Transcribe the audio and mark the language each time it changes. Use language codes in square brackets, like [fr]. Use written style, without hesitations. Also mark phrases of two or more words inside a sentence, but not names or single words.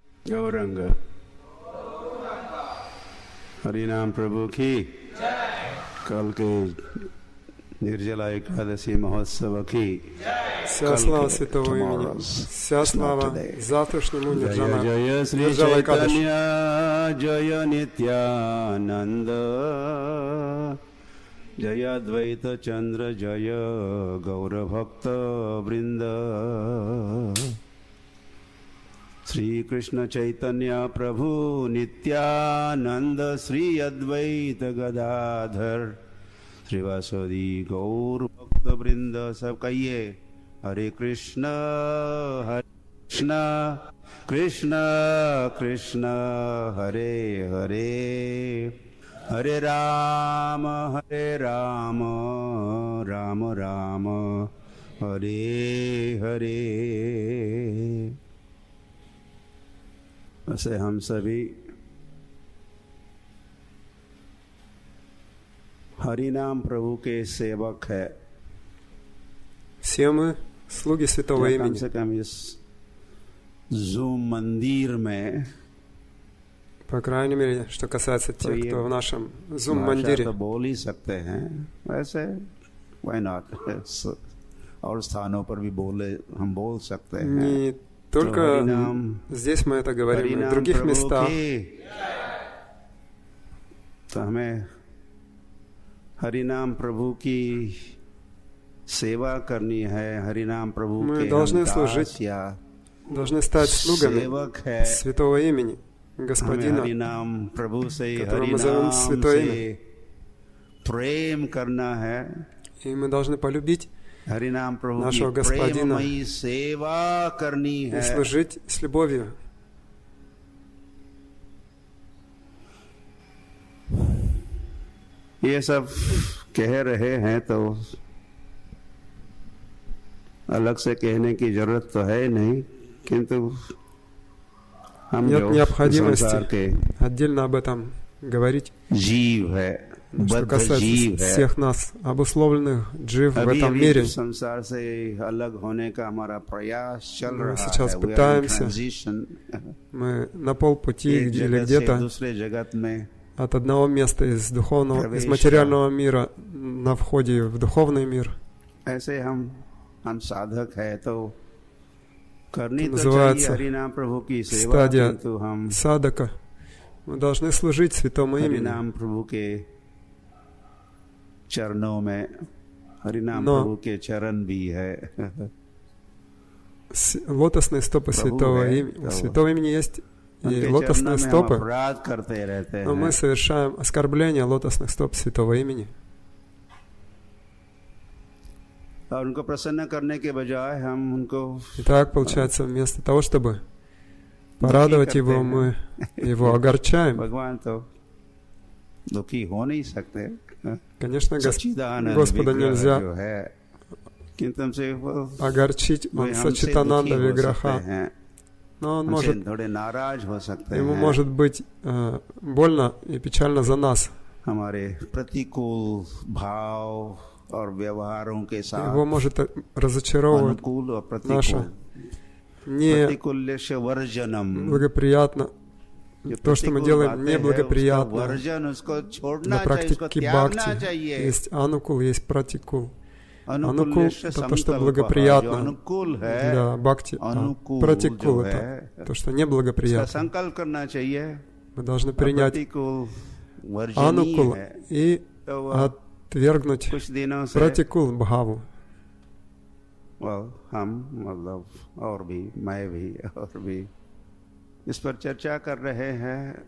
[hi] गौरंग। हरिनाम प्रभु की कल के निर्जला एकादशी महोत्सव की [ru] Вся слава святого имени, вся слава завтрашнему Нирджана. [hi] जय श्री [ru] Нирджала [hi] चैतन्य [ru] Экадаши. [hi] जय नित्यानंद जय अद्वैत चंद्र जय गौर भक्त वृंद। श्री कृष्ण चैतन्य प्रभु नित्यानंद श्री अद्वैत गदाधर श्रीवासदि गौर भक्त वृंद। सब कहिए हरे कृष्ण कृष्ण कृष्ण कृष्ण हरे हरे हरे राम राम राम हरे हरे। वैसे हम सभी हरिनाम प्रभु के सेवक है। [ru] Все мы слуги святого [hi] कम [ru] имени. [hi] से कम इस जूम मंदिर में [ru] По крайней мере, что касается [hi] तो [ru] тех, [hi] ये [ru] кто в нашем [hi] भाषा [ru] Zoom-мандире. [hi] तो बोल ही सकते हैं, वैसे [en] why not [hi] और स्थानों पर भी हम बोल सकते हैं। [ru] Не только здесь мы это говорим, и в [hi] हरिनाम [ru] других [hi] प्रभु [ru] местах. [hi] की, तो हमें हरिनाम प्रभु की सेवा करनी है। हरिनाम प्रभु [ru] Мы [hi] के [ru] должны [hi] हम दास [ru] служить, [hi] या [ru] должны стать слугами [hi] सेवक है। [ru] святого имени, [hi] हमें [ru] Господина, [hi] हरिनाम प्रभु से [ru] которого мы зовем [hi] हरिनाम [ru] Святое [hi] से [ru] Имя. [hi] प्रेम करना है। [ru] И мы должны полюбить [hi] हरिनाम प्रभु की [ru] нашего Господина [hi] प्रेममयी सेवा करनी [ru] и [hi] है। [ru] служить с любовью. [hi] ये सब कह रहे हैं तो अलग से कहने की जरूरत तो है नहीं, किंतु हम [ru] Нет [hi] जो [ru] необходимости [hi] संसार के [ru] отдельно об этом говорить. [hi] जीव है, [ru] Что [hi] बद्ध [ru] касается [hi] जीव है, [ru] всех нас, обусловленных джив в [hi] अभी [ru] этом [hi] अभी [ru] мире, [hi] संसार से अलग होने का हमारा प्रयास चल [ru] Мы [hi] रहा [ru] сейчас [hi] है। [en] We are in [ru] пытаемся. [en] transition. [ru] мы на полпути [hi] एक [ru] или [hi] जगत से [ru] где-то [hi] दूसरे जगत में [ru] от одного места из духовного, из Правейшего. материального мира на входе в духовный мир. [hi] ऐसे हम साधक है तो करनी [ru] Это [hi] तो चाहिए [ru] называется [hi] हरिनाम प्रभु की सेवा, [ru] стадия [hi] किंतु हम [ru] садака. Мы должны служить святому имени. [hi] हरिनाम प्रभु के चरणों में हरिनाम [ru] Но [hi] प्रभु के चरण भी है। [ru] Лотосные стопы Прабху святого [hi] है, [ru] имени. У [hi] तो [ru] святого имени есть и [hi] उनके [ru] лотосные [hi] चरणों में हम [ru] стопы, [hi] अपराध करते रहते [ru] но мы [hi] हैं। [ru] совершаем оскорбление лотосных стоп святого имени. [hi] और उनको प्रसन्न करने के बजाय हम उनको [ru] И так получается, вместо того, чтобы порадовать его, мы его огорчаем. [hi] भगवान तो दुखी हो नहीं सकते। [ru] Конечно, [hi] सच्चिदानंद [ru] Господа [hi] विग्रह [ru] нельзя [hi] जो है, किंतु हमसे वो [ru] огорчить. Он [hi] हमसे [ru] Сачитананда [hi] दुखी हो [ru] Виграха. [hi] सकते हैं, [ru] Но он [hi] हमसे [ru] может, [hi] थोड़े नाराज हो सकते [ru] ему [hi] हैं, [ru] может быть больно и печально за нас. [hi] हमारे प्रतिकूल भाव और व्यवहारों के साथ। [ru] Его может разочаровывать [hi] अनुकूल और [ru] наше [hi] प्रतिकूल [ru] не [sa] प्रतिकूल्यस्य वर्जनम। [ru] благоприятно, [hi] जो [ru] то, что мы [hi] प्रतिकूल [ru] делаем [hi] बातें हैं, [ru] неблагоприятно. [hi] उसका वर्जन, उसको छोड़ना [ru] На [hi] चाहिए, उसको [ru] практике [hi] त्यागना [ru] бхакти [hi] चाहिए। [ru] есть анукул, есть пратикул. Анукул [hi] अनुकूल्यस्य [ru] — это то, что [hi] संकल्पः, जो [ru] благоприятно [hi] अनुकूल है, [ru] для бхакти, а [hi] अनुकूल [ru] пратикул [hi] जो — है, [ru] это то, что [hi] उसका [ru] неблагоприятно. [hi] संकल्प करना चाहिए। [ru] Мы должны принять [hi] प्रतिकूल वर्जनीय [ru] анукул [hi] है। [ru] и [hi] तो वह [ru] отвергнуть [hi] कुछ दिनों से [ru] пратикул бхаву. [hi] हम मतलब और भी, मैं भी और भी इस पर चर्चा कर रहे हैं।